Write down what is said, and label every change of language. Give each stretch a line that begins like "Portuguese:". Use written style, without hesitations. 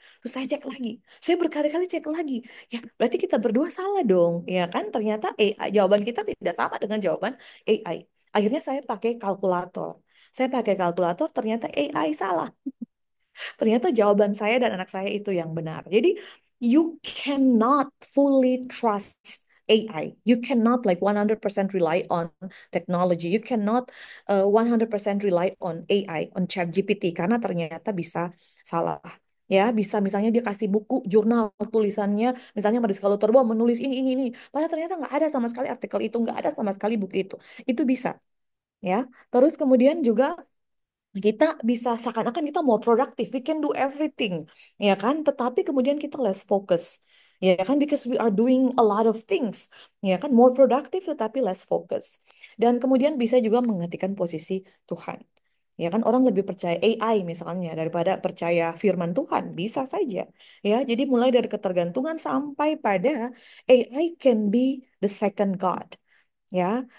Indonesian: Terus saya cek lagi, saya berkali-kali cek lagi, ya berarti kita berdua salah dong, ya kan? Ternyata AI, jawaban kita tidak sama dengan jawaban AI. Akhirnya saya pakai kalkulator. Saya pakai kalkulator, ternyata AI salah. Ternyata jawaban saya dan anak saya itu yang benar. Jadi
English: you cannot fully trust AI. You cannot like 100% rely on technology. You cannot 100% rely on AI, on ChatGPT
Indonesian: karena ternyata bisa salah. Ya, bisa misalnya dia kasih buku, jurnal, tulisannya, misalnya Mariska Lutherbohm menulis ini. Padahal ternyata nggak ada sama sekali artikel itu, nggak ada sama sekali buku itu. Itu bisa. Ya, terus kemudian juga kita bisa seakan-akan kita mau produktif,
English: we can do everything,
Indonesian: ya kan? Tetapi kemudian kita
English: less focus,
Indonesian: ya kan?
English: Because we are doing a lot of things,
Indonesian: ya kan?
English: More productive
Indonesian: tetapi
English: less focus.
Indonesian: Dan kemudian bisa juga menghentikan posisi Tuhan. Ya kan orang lebih percaya AI misalnya daripada percaya firman Tuhan, bisa saja. Ya, jadi mulai dari ketergantungan sampai pada
English: AI can be the second God
Indonesian: ya.